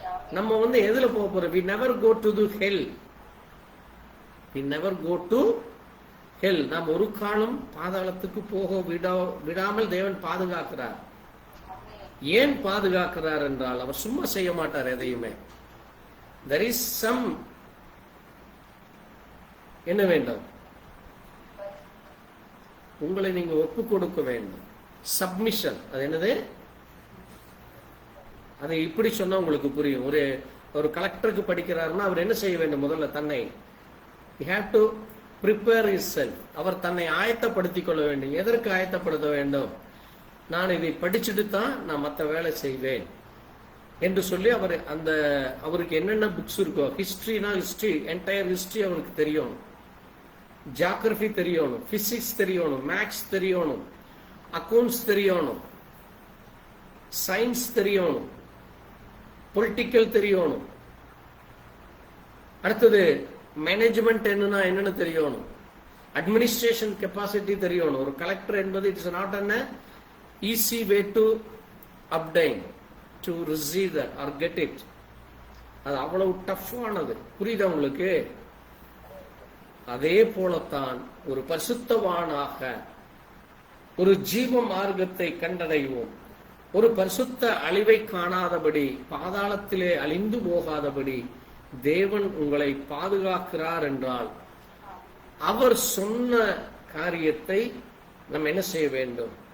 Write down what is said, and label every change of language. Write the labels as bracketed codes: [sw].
[ta] நம்ம வந்து எதுல போக போறோம்? [en] we never go to the hell. we never go to hell. [ta] நாம் ஒரு காலம் பாதாளத்துக்கு போக விடாமல் தேவன் பாதுகாக்கிறார். ஏன் பாதுகாக்கிறார் என்றால் அவர் சும்மா செய்ய மாட்டார் எதையுமே. [en] there is some [ta] என்ன வேண்டும்? உங்களை நீங்க ஒப்பு கொடுக்க வேண்டும். சப்மிஷன். அது என்னது? அதை இப்படி சொன்னா உங்களுக்கு புரியும். ஒரு கலெக்டருக்கு படிக்கிறாருன்னா அவர் என்ன செய்ய வேண்டும்? முதல்ல தன்னை [en] he have to prepare himself. [ta] அவர் தன்னை ஆயத்தப்படுத்திக் கொள்ள வேண்டும். எதற்கு ஆயத்தப்படுத்த வேண்டும்? நான் இதை படிச்சுட்டு தான் நான் மற்ற வேலை செய்வேன் என்று சொல்லி அவருக்கு என்னென்ன புக்ஸ் இருக்கோ, ஹிஸ்டரினா ஹிஸ்டரி, என்டையர் ஹிஸ்டரி அவருக்கு தெரியணும், ஜியாகிரபி தெரியணும், பிசிக்ஸ் தெரியணும், மேக்ஸ் தெரியணும், அக்கௌண்ட்ஸ் தெரியணும், சயின்ஸ் தெரியணும், பொலிட்டிக்கல் தெரியணும், அடுத்தது மேனேஜ்மெண்ட் என்னன்னு தெரியணும், அட்மினிஸ்ட்ரேஷன் கெப்பாசிட்டி தெரியணும். ஒரு கலெக்டர் என்பது [en] It's not an easy way to obtain, to receive that or get it. [ta] அது அவ்வளவு டஃப்பானது. புரியுதா உங்களுக்கு? அதே போலத்தான் ஒரு பரிசுத்தவானாக ஒரு ஜீவ மார்க்கத்தை கண்டடைவோம். ஒரு பரிசுத்த அழிவை காணாதபடி, பாதாளத்திலே அழிந்து போகாதபடி தேவன் உங்களை பாதுகாக்கிறார் என்றால் அவர் சொன்ன காரியத்தை நம்ம என்ன செய்ய வேண்டும்?